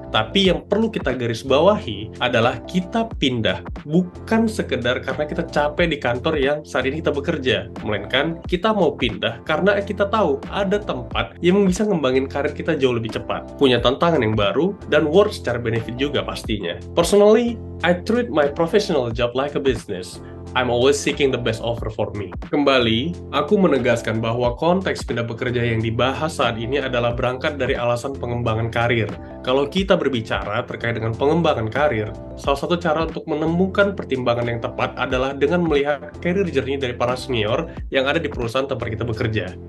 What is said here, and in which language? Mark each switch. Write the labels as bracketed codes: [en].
[id] Tapi yang perlu kita garis bawahi adalah kita pindah bukan sekedar karena kita capek di kantor yang saat ini kita bekerja, melainkan kita mau pindah karena kita tahu ada tempat yang bisa ngembangin karir kita jauh lebih cepat, punya tantangan yang baru, dan worth secara benefit juga pastinya. [en] Personally, I treat my professional job like a business. I'm always seeking the best offer for me. [id] Kembali, aku menegaskan bahwa konteks pindah bekerja yang dibahas saat ini adalah berangkat dari alasan pengembangan karir. Kalau kita berbicara terkait dengan pengembangan karir, salah satu cara untuk menemukan pertimbangan yang tepat adalah dengan melihat career journey dari para senior yang ada di perusahaan tempat kita bekerja.